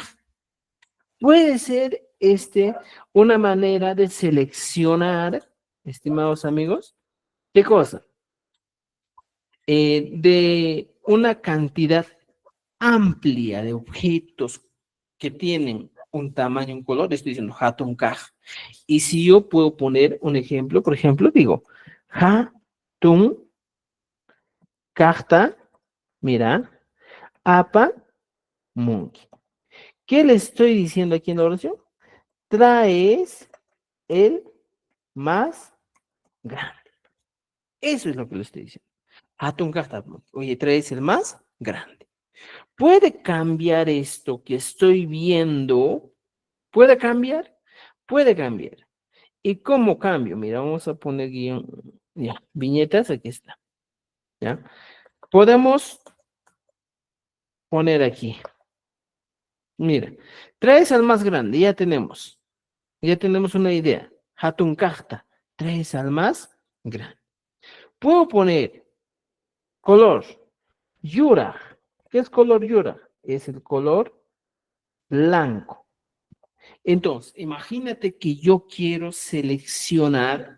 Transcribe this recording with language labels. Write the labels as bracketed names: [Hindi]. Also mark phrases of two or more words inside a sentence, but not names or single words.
[Spanish] Puede ser una manera de seleccionar, estimados amigos, ¿qué cosa? De una cantidad amplia de objetos que tienen un tamaño, un color, estoy diciendo [Quechua] hatun kaj. [Spanish] Y si yo puedo poner un ejemplo, por ejemplo, digo [Quechua] hatun kajta, mira, apa munki. [Spanish] ¿Qué le estoy diciendo aquí en la oración? Traes el más grande. Eso es lo que le estoy diciendo. [Quechua] Hatun kajta munki. [Spanish] Oye, traes el más grande. ¿Puede cambiar esto que estoy viendo? ¿Puede cambiar? Puede cambiar. ¿Y cómo cambio? Mira, vamos a poner guión, ya, viñetas, aquí está. ¿Ya? Podemos poner aquí. Mira, traes al más grande, ya tenemos una idea. [Quechua] Hatun kajta, [Spanish] traes al más grande. Puedo poner color, yura. ¿Qué es color yura? Es el color blanco. Entonces, imagínate que yo quiero seleccionar.